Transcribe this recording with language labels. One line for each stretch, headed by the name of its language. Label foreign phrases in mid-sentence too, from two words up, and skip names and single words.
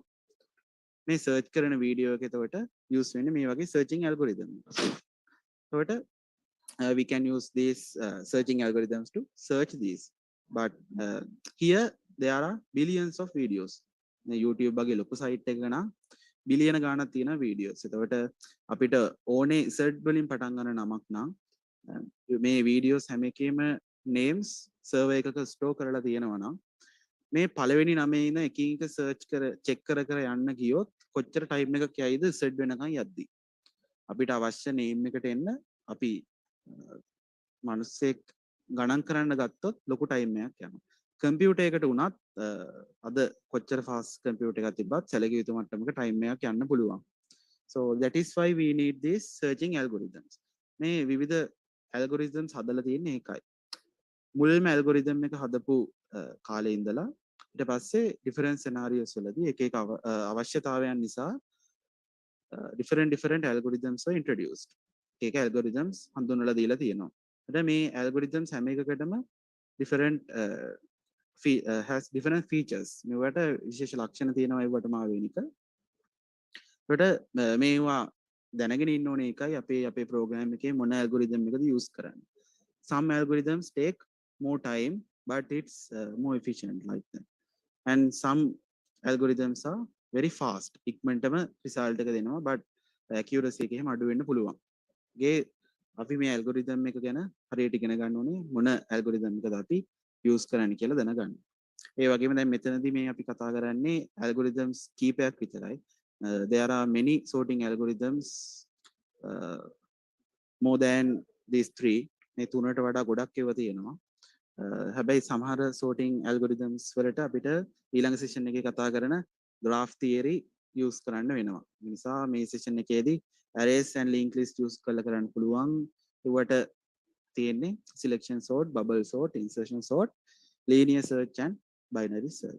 Sinhala: මේ search කරන video එක එතකොට use වෙන්නේ මේ වගේ
English: searching algorithm. එතකොට we can use these searching algorithms to search these, but here there are billions of videos.
Sinhala: YouTube වගේ ලොකු site එකක නම් බිලියන ගාණක් තියෙන videos. එතකොට අපිට ඕනේ search වලින් පටන් ගන්න නමක් නම් මේ videos හැම එකේම
English: names server
Sinhala: එකක store කරලා තියෙනවා නම් මේ පළවෙනි නමේ ඉන්න එකින් එක search කර check කර යන්න ගියොත් කොච්චර time එකක් යයිද set වෙනකන් යද්දි. අපිට අවශ්‍ය name එකට එන්න අපි මනුස්සෙක් ගණන් කරන්න ගත්තොත් ලොකු time එකක් යනවා. computer එකට උනත් අද කොච්චර
English: fast computer
Sinhala: එකක් තිබ්බත් සැලකිය යුතු මට්ටමක time එකක් යන්න පුළුවන්.
English: So that is why we need these searching algorithms.
Sinhala: මේ විවිධ algorithms හදලා තියෙන්නේ ඒකයි. මුල්ම algorithm එක හදපු කාලේ ඉඳලා ඊට පස්සේ
English: different scenarios
Sinhala: වලදී එක එක අවශ්‍යතාවයන් නිසා
English: different algorithms were introduced.
Sinhala: ඒක algorithms හඳුන්වලා දීලා තියෙනවා. එතන මේ algorithms හැම එකකටම
English: different has different features.
Sinhala: මේවට විශේෂ ලක්ෂණ තියෙනවා ඒවට මාවෙනික. ඒකට මේවා දැනගෙන ඉන්න ඕනේ එකයි අපේ program එකේ මොන algorithm එකද use කරන්නේ.
English: Some algorithms take more time, but it's more efficient like that. And some algorithms are very fast.
Sinhala: ඉක්මනටම result එක දෙනවා,
English: but accuracy
Sinhala: එක එහෙම අඩු වෙන්න පුළුවන්. ගේ අපි මේ algorithm එක ගැන හරියට ඉගෙන ගන්න ඕනේ මොන algorithm එකද අපි use කරන්නේ කියලා දැනගන්න. ඒ වගේම දැන් මෙතනදී මේ අපි කතා කරන්නේ algorithms කීපයක් විතරයි.
English: There are many sorting algorithms, more than these three.
Sinhala: මේ තුනට වඩා ගොඩක් ඒවා තියෙනවා. හැබැයි සමහර
English: sorting algorithms
Sinhala: වලට අපිට ඊළඟ session එකේ කතා කරන
English: graph theory
Sinhala: use කරන්න වෙනවා. ඒ නිසා මේ session එකේදී
English: arrays and linked list
Sinhala: use කරලා කරන්න පුළුවන්. ඒවට තියෙන්නේ
English: selection sort, bubble sort, insertion sort, linear search and binary search.